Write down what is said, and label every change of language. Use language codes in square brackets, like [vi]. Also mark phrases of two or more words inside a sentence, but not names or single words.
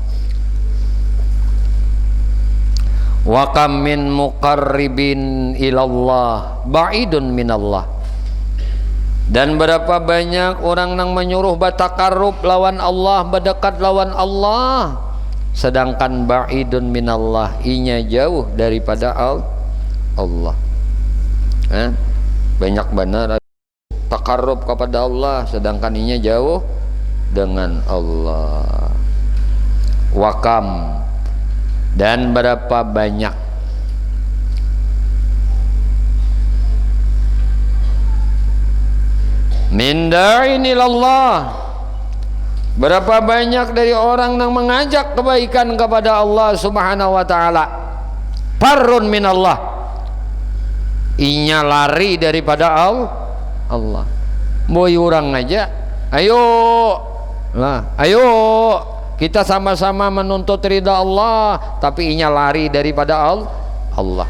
[ar] وكم من مقربين إلى الله بعيد من الله, [bjn] dan berapa banyak orang yang menyuruh batakarrub lawan Allah, berdekat lawan Allah, sedangkan [ar] بعيد من الله, [bjn] inya jauh daripada Allah. Banyak benar takarrub kepada Allah sedangkan inya jauh dengan Allah. [ar] وكم, [bjn] dan berapa banyak [ar] من داع إلى الله, [bjn] berapa banyak dari orang yang mengajak kebaikan kepada Allah [ar] سبحانه وتعالى, فار من الله, [bjn] inya lari daripada Allah. Boy orang aja, ayo kita sama-sama menuntut ridha Allah, tapi inya lari daripada Allah.